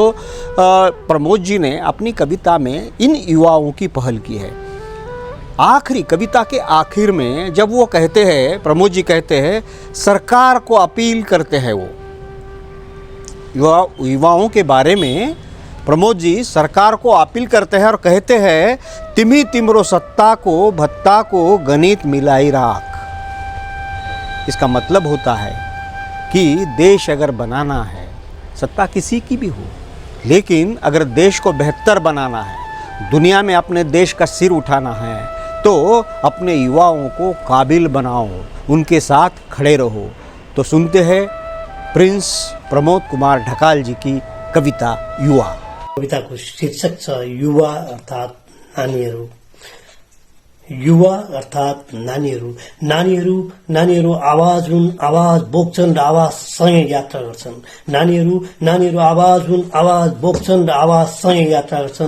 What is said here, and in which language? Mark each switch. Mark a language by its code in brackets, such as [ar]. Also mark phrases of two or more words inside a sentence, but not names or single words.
[hi] तो प्रमोद जी ने अपनी कविता में इन युवाओं की पहल की है। आखिरी कविता के आखिर में जब वो कहते हैं, प्रमोद जी कहते हैं, सरकार को अपील करते हैं। वो युवाओं के बारे में प्रमोद जी सरकार को अपील करते हैं और कहते हैं, [ne] तिमी तिम्रो सत्ता को भत्ता को गणित मिलाई राख। [hi] इसका मतलब होता है कि देश अगर बनाना है, सत्ता किसी की भी हो, लेकिन अगर देश को बेहतर बनाना है, दुनिया में अपने देश का सिर उठाना है, तो अपने युवाओं को काबिल बनाओ, उनके साथ खड़े रहो। तो सुनते हैं प्रिंस प्रमोद कुमार ढकाल जी की कविता युवा। [ne] कविताको शीर्षक छ युवा अर्थात नानीहरू। युवा अर्थात नानीहरू। नानीहरू आवाज हुन्, आवाज बोक्छन् र आवाजसँगै यात्रा गर्छन्। नानीहरू आवाज हुन्, आवाज बोक्छन् र आवाजसँगै यात्रा गर्छन्।